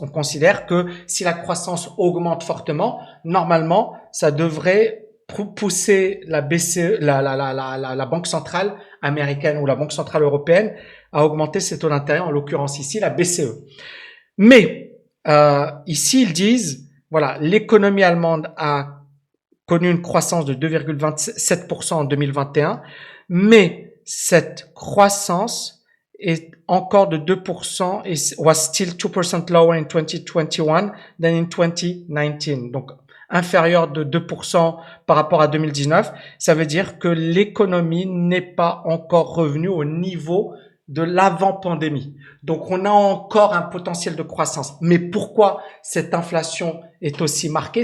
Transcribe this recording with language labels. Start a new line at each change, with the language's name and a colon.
French: On considère que si la croissance augmente fortement, normalement, ça devrait pousser la BCE, la Banque centrale américaine ou la Banque centrale européenne à augmenter ses taux d'intérêt, en l'occurrence ici la BCE. Mais ici, ils disent, voilà, l'économie allemande a connu une croissance de 2,27% en 2021, mais cette croissance est encore de 2% et
English: was still 2% lower in 2021 than in 2019.
French: Donc, inférieur de 2% par rapport à 2019. Ça veut dire que l'économie n'est pas encore revenue au niveau de l'avant-pandémie. Donc, on a encore un potentiel de croissance. Mais pourquoi cette inflation est aussi marquée?